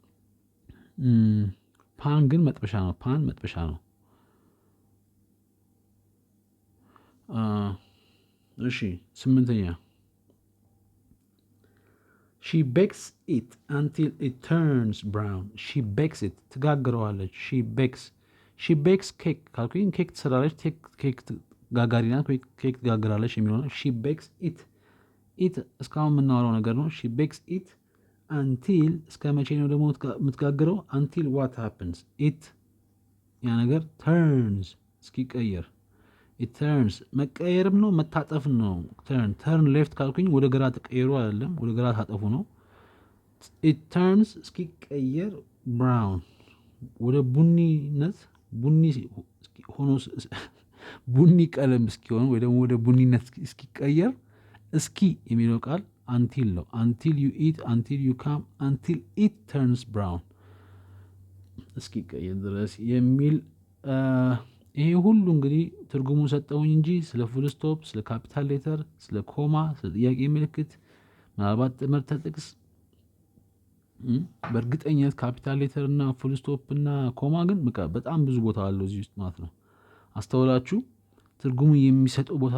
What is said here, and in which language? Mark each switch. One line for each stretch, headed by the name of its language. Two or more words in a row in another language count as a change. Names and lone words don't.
Amharic: ፓን ግን መጥበሻ ነው እሺ ስምንተኛ
English: she bakes it until it turns brown she bakes it ትጋግረዋለች she bakes cake
Amharic: ካልኩኝ ኬክ ትሰራለች ኬክ ጋጋሪ ናት ወይ ኬክ ትጋግራለች የሚሆነው
English: she bakes it
Amharic: እስካሁን የምናወራው ነገር ነው
English: she bakes it until
Amharic: እስከ መቼ ነው ደግሞ የምትጋግረው
English: until what happens it
Amharic: ያ ነገር turns እስኪቀየር
English: it turns
Amharic: መቀየርም ነው መታጠፍ ነው
English: turn left
Amharic: ካልኩኝ ወደ ግራ ተቀየሩ አይደለም ወደ ግራ ታጠፉ ነው
English: it turns
Amharic: እስኪቀየር brown ወደ ቡኒነት ሆኖ ቡኒ ቀለም እስኪሆን ወይ ደግሞ ወደ ቡኒነት እስኪቀየር እስኪ የሚለው ቃል until ነው
English: until you eat until you come until it turns brown
Amharic: እስኪቀየር ድረስ የሚል ይሄ ሁሉ እንግዲህ ትርጉሙ ሰጠውኝ እንጂ ስለ
English: full stop
Amharic: ስለ
English: capital letter
Amharic: ስለ ኮማ ስለ ጥያቄ ምልክት ምናልባት ትምህርት ጥቅስ በእርግጠኝነት
English: capital letter
Amharic: እና
English: full stop
Amharic: እና ኮማ ግን በጣም ብዙ ቦታ አለው እዚህ ውስጥ ማለት ነው አስተውላችሁ ትርጉሙ የሚሰጠው ቦታ